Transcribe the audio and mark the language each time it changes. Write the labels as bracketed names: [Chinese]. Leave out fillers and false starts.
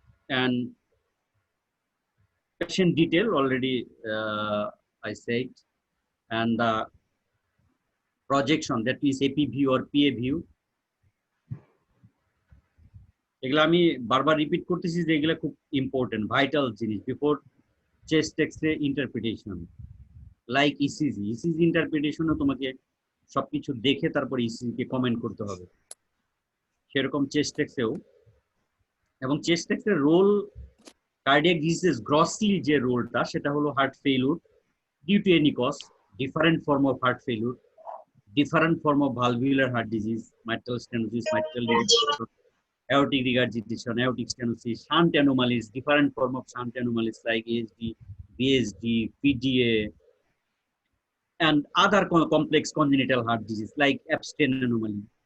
[English] And patient detail already I said, and the projection, that means AP view or PA view. [Bangla] এগুলা আমি বারবার repeat করতেছি যে এগুলা খুব ইম্পর্টেন্ট, ভাইটাল জিনিস [English] Before chest x-ray interpretation. [Bangla] Like ECG, ECG ইন্টারপ্রিটেশনও তোমাকে সবকিছু দেখে তারপর ইসিজি কে কমেন্ট করতে হবে, সেরকম চেস্ট এক্স-রেও [English] এবং চেস্ট এক্সের role cardiac disease grossly [Bangla] যে রোলটা সেটা হলো [English] Heart failure due to any cause, different form of heart failure, different form of valvular heart disease, mitral stenosis, mitral regurgitation, aortic regurgitation, aortic stenosis, shunt anomalies, different form of shunt anomalies like ASD, BSD, PDA, and other complex congenital heart disease like Epstein anomaly.